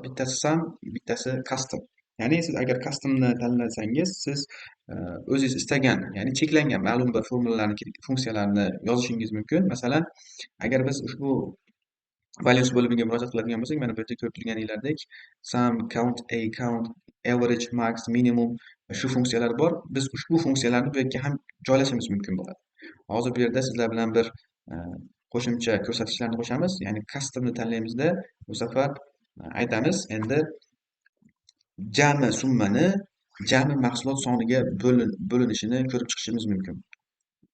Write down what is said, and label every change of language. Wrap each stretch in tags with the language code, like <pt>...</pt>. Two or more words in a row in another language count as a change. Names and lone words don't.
<uz>Bittasi sum, bittasi custom. Ya'ni siz agar customni tanlasangiz, siz o'zingiz istagan, ya'ni cheklangan ma'lum bir formulalarni, funksiyalarni yozishingiz mumkin. Masalan, agar biz ushbu values bo'limiga murojaat qiladigan bo'lsak, mana bu yerda ko'rib turganinglardek</uz> <en>sum, count, a count, average, max, minimum</en> <uz>shu funksiyalar bor. Biz ushbu funksiyalarni bu yerga ham joylashimiz mumkin bo'ladi. Hozir bu yerda sizlar bilan bir qo'shimcha ko'rsatkichlarni qo'shamiz. Ya'ni customni tanlaymizda bu safar aytamiz, endi jami summani jami mahsulot soniga bo'linishini ko'rib chiqishimiz mumkin.</uz>